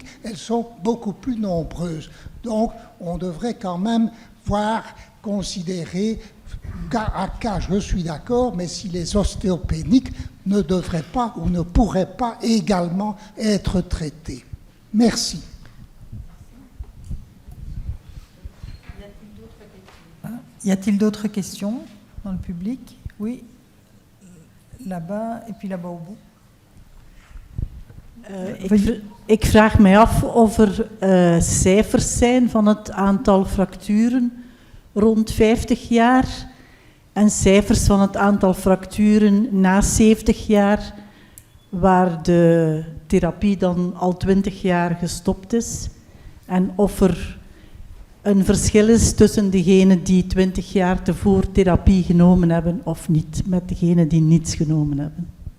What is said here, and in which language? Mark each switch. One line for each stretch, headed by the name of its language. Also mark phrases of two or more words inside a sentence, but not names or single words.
French: Elles sont beaucoup plus nombreuses. Donc, on devrait quand même considérer cas à cas, je suis d'accord, mais si les ostéopéniques ne devraient pas ou ne pourraient pas également être traités. Merci. Y a-t-il d'autres questions dans le public? Oui, là-bas et puis là-bas au bout.
Dutch: Ik vraag mij af of er cijfers zijn van het aantal fracturen rond 50 jaar en cijfers van het aantal fracturen na 70 jaar waar de therapie dan al 20 jaar gestopt is en of er een verschil is tussen degenen die 20 jaar tevoren therapie genomen hebben of niet, met degenen die niets genomen hebben.